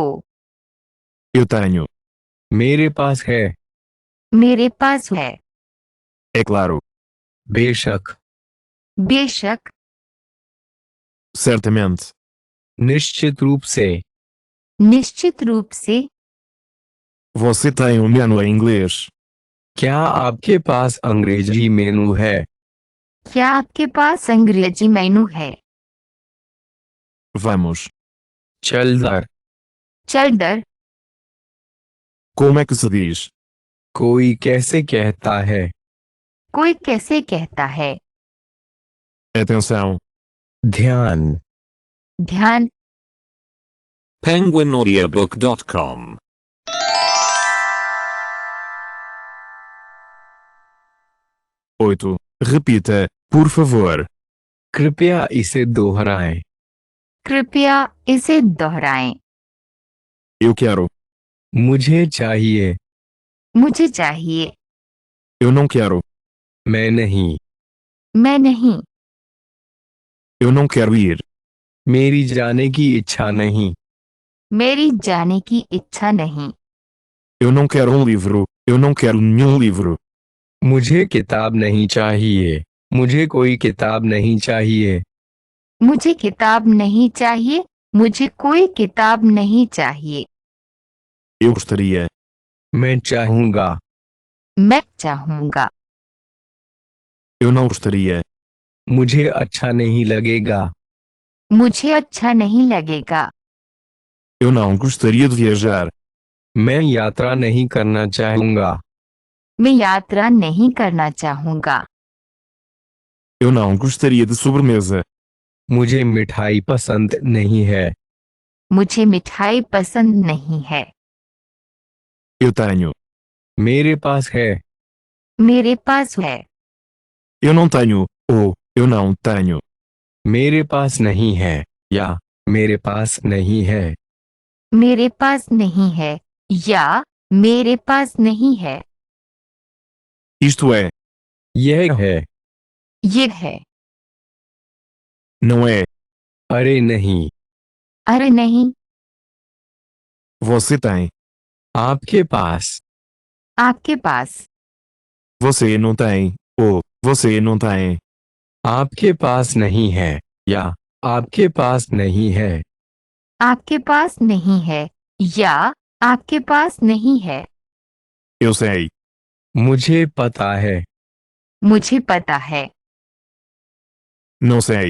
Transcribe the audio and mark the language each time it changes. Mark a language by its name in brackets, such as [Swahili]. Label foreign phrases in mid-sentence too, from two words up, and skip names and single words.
[Portuguese] Eu tenho. [Hindi] मेरे पास है, मेरे पास है, [Portuguese] É claro. [Hindi] बेशक, बेशक, [Portuguese] Certamente. [Hindi] निश्चित रूप से, निश्चित रूप से, [Portuguese] Você tem um menu em inglês. [Hindi] क्या आपके पास अंग्रेजी मेनू है, क्या आपके पास अंग्रेजी मेनू है, [Portuguese] Vamos. [Hindi] चल दर, चल दर, [Portuguese] Como é que se diz? [Hindi] कोई कैसे कहता है, कोई कैसे कहता है, [Portuguese] Atenção. [Hindi] ध्यान, ध्यान, [Portuguese] penguinaudiobook.com Oito. Repita, por favor. [Hindi] कृपया इसे दोहराएं, कृपया इसे दोहराएं, [Portuguese] Eu quero. [Hindi] मुझे चाहिए, मुझे चाहिए, [Portuguese] Eu não quero. [Hindi] मैं नहीं, मैं नहीं, [Portuguese] Eu não quero ir. [Hindi] मेरी जाने की इच्छा नहीं, मेरी जाने की इच्छा नहीं, [Portuguese] Eu não quero um livro. Eu não quero nenhum livro. [Hindi] मुझे किताब नहीं चाहिए, मुझे कोई किताब नहीं चाहिए, मुझे किताब नहीं चाहिए, मुझे कोई किताब नहीं चाहिए, [Portuguese] Eu gostaria. [Hindi] मैं चाहूँगा, मैं चाहूँगा, [Portuguese] Eu não gostaria. [Hindi] मुझे अच्छा नहीं लगेगा, मुझे अच्छा नहीं लगेगा, [Portuguese] Eu não gostaria de viajar. [Hindi] मैं यात्रा नहीं करना चाहूँगा, मैं यात्रा नहीं करना चाहूँगा, [Portuguese] Eu não gostaria de sobremesa. [Hindi] मुझे मिठाई पसंद नहीं है, मुझे मिठाई पसंद नहीं है, [Portuguese] Eu tenho. [Hindi] मेरे पास है, मेरे पास है। [Portuguese] Eu não tenho, ou eu não tenho. [Hindi] मेरे पास नहीं है या मेरे पास नहीं है। मेरे पास नहीं है या मेरे पास नहीं है। [Portuguese] Isto é, [Hindi] यह है। ये है। [Portuguese] não é. [Hindi] अरे नहीं। अरे नहीं। [Portuguese] Você tem. [Hindi] आपके पास। आपके पास। [Portuguese] Você não tem, ou você não tem. [Hindi] आपके पास नहीं है या आपके पास नहीं है। आपके पास नहीं है या आपके पास नहीं है। [Portuguese] Eu sei. [Hindi] मुझे पता है। मुझे पता है। [Portuguese] Não sei.